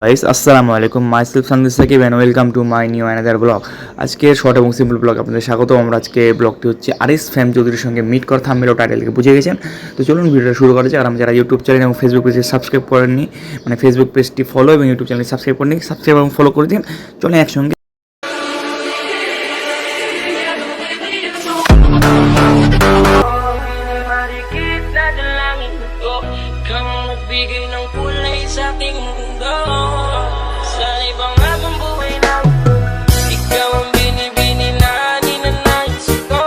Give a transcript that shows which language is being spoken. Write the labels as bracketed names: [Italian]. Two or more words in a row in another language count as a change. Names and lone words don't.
[English] guys [Arabic] السلام عليكم [English] myself Sandesh Sakib and welcome to my new another vlog. [Bangla] আজকে শর্ট এবং সিম্পল ব্লগ আপনাদের স্বাগত। আমরা আজকে ব্লগটি হচ্ছে আরিস ফ্যাম চৌধুরীর সঙ্গে মিট করা থাম্বনেল ও টাইটেল থেকে বুঝে গেছেন। তো চলুন ভিডিওটা শুরু করা যাক। আর যারা ইউটিউব চ্যানেল এবং ফেসবুক পেজে সাবস্ক্রাইব করেননি, মানে ফেসবুক পেজটি ফলো এবং ইউটিউব চ্যানেল সাবস্ক্রাইব করেননি, সাবস্ক্রাইব এবং ফলো করে দিন। চলুন একসঙ্গে [Filipino] Kang nagbigay ng kulay sa aking mundo. Sa ibang habang buhay na ikaw ang binibini na ninanais ko.